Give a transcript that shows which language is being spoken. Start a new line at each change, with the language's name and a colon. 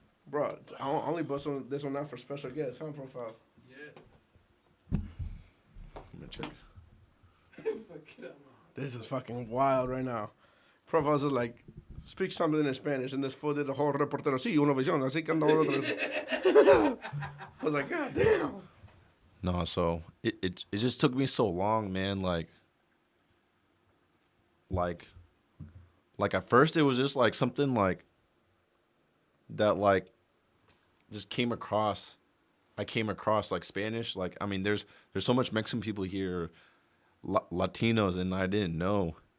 English: Bro, I only bust this one out for special guests. Huh, profiles? Let me check. This is fucking wild right now. Profiles is like, speak something in Spanish, and this fool did the whole reportero.
Spanish: Sí, una visión, así que ando otra vez.
English: I was like, God damn. No, so it just took me so long, man. Like at first it was just like something like that, like just came across. I came across like Spanish. Like, I mean, there's so much Mexican people here, Latinos, and I didn't know.